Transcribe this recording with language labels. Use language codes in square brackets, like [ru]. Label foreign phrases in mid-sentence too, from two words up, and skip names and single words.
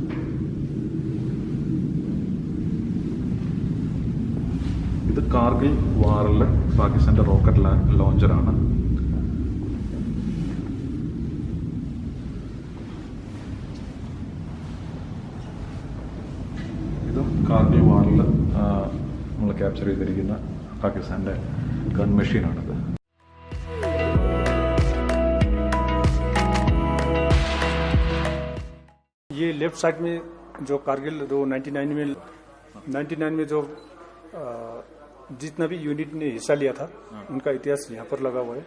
[ml] ഇത് കാർഗിൽ വാറിൽ പാകിസ്ഥാന്റെ റോക്കറ്റ് ലോഞ്ചറാണ്. ഇതും കാർഗിൽ വാറിൽ നമ്മൾ ക്യാപ്ചർ ചെയ്തിരിക്കുന്ന പാകിസ്ഥാന്റെ ഗൺ മെഷീനാണിത്. [hi] ये [en] left side [hi] में जो कारगिल जो 99 में जो जितना भी यूनिट ने हिस्सा लिया था उनका इतिहास यहाँ पर लगा हुआ है.